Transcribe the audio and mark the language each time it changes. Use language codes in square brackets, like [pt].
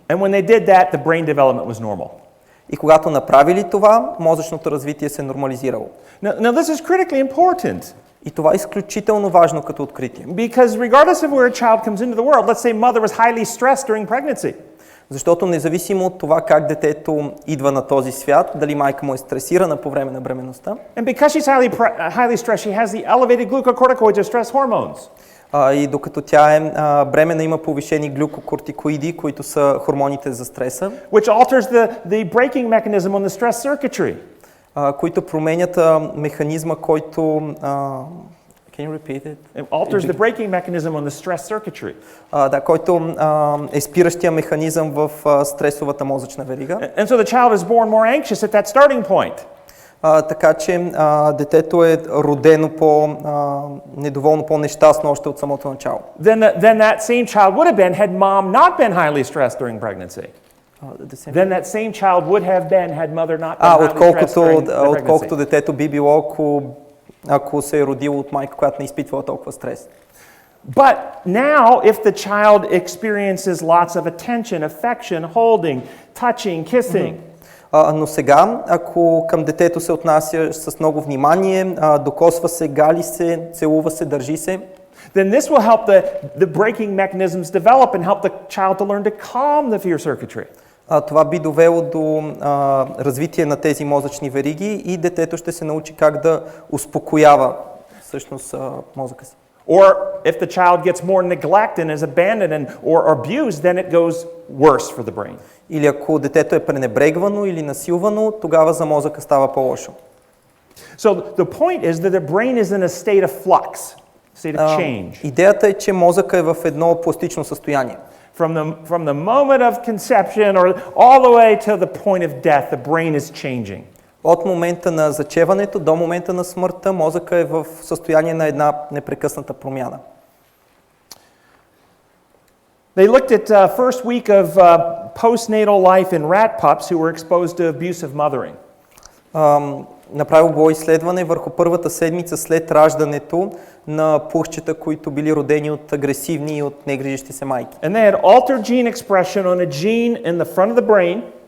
[en] And when they did that, the brain development was normal. [bg] И когато направили това, мозъчното развитие се нормализирало. [en] Now this is critically important. [bg] И това е изключително важно като откритие. [en] Because regardless of where a child comes into the world, let's say mother was highly stressed during pregnancy. [bg] Защото независимо от това как детето идва на този свят, дали майка му е стресирана по време на бременността, [en] And because she's highly stressed, she has the elevated glucocorticoids or stress hormones. [bg] И докато тя е бременна, има повишени глюкокортикоиди, които са хормоните за стреса, [en] which alters the braking mechanism on the stress circuitry. [bg] Които променят механизма, който [en] can you repeat it? It alters the braking mechanism on the stress circuitry. [bg] Да, който е спиращия механизъм в стресовата мозъчна верига. [en] And so the child is born more anxious at that starting point. [bg] Така че детето е родено недоволно, по-нещастно още от самото начало. [en] Then that same child would have been had mom not been highly stressed during pregnancy. Then that same child would have been had mother not been highly stressed during the pregnancy. [bg] Отколкото детето би било, ако се е родило от майка, която не изпитвала толкова стрес. [en] But now, if the child experiences lots of attention, affection, holding, touching, kissing, [bg] но сега, ако към детето се отнася с много внимание, докосва се, гали се, целува се, държи се, [en] then this will help the braking mechanisms develop and help the child to learn to calm the fear circuitry. [bg] Това би довело до развитие на тези мозъчни вериги и детето ще се научи как да успокоява всъщност мозъка си. [en] Or if the child gets more neglect and is abandoned or abused, then it goes worse for the brain. [bg] Или ако детето е пренебрегвано или насилвано, тогава за мозъка става по-лошо. [en] So the point is that the brain is in a state of flux, state of change. [bg] Идеята е, че мозъка е в едно пластично състояние. [en] From the moment of conception or all the way to the point of death, the brain is changing. [bg] От момента на зачеването до момента на смъртта, мозъка е в състояние на една непрекъсната промяна. [en] They looked at first week of postnatal life in rat pups who were exposed to abusive mothering. [bg] Направил било изследване върху първата седмица след раждането на пухчета, които били родени от агресивни и от негрижещи се майки. [en] And they had altered gene expression on a gene in the front of the brain.